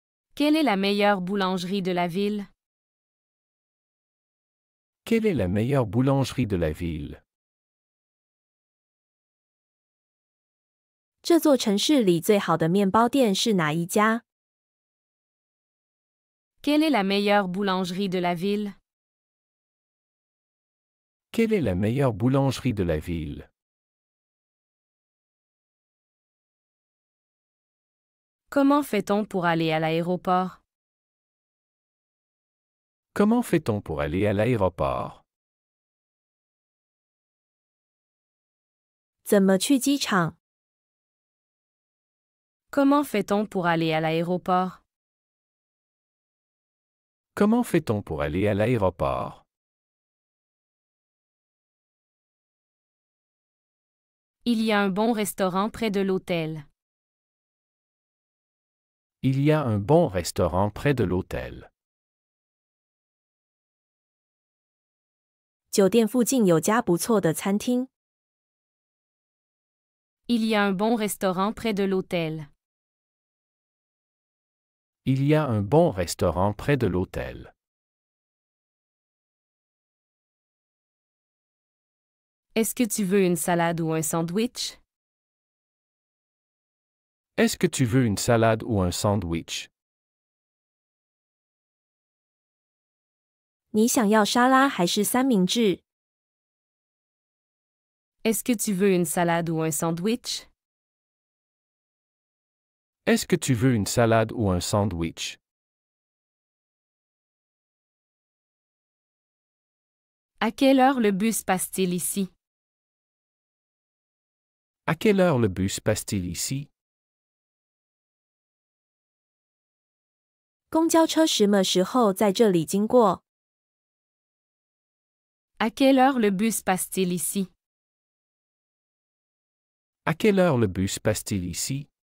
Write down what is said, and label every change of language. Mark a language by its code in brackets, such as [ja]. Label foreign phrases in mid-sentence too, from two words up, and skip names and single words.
[fr] Quelle est la meilleure boulangerie de la ville? Quelle est la meilleure boulangerie de la ville? [zh] 这座城市里最好的面包店是哪一家？ [fr] Quelle est la meilleure boulangerie de la ville? Quelle est la meilleure boulangerie de la ville? Comment fait-on pour aller à l'aéroport? Comment fait-on pour aller à l'aéroport? [zh] 怎么去机场？ [fr] Comment fait-on pour aller à l'aéroport? Comment fait-on pour aller à l'aéroport? Il y a un bon restaurant près de l'hôtel. Il y a un bon restaurant près de l'hôtel. [zh] 酒店附近有家不错的餐厅。 [fr] Il y a un bon restaurant près de l'hôtel. Il y a un bon restaurant près de l'hôtel. Est-ce que tu veux une salade ou un sandwich? Est-ce que tu veux une salade ou un sandwich? [zh] 你想要沙拉还是三明治？ [fr] Est-ce que tu veux une salade ou un sandwich? Est-ce que tu veux une salade ou un sandwich? À quelle heure le bus passe-t-il ici? À quelle heure le bus passe-t-il ici? [zh] 公交车什么时候在这里经过？ [fr] À quelle heure le bus passe-t-il ici? À quelle heure le bus passe-t-il ici?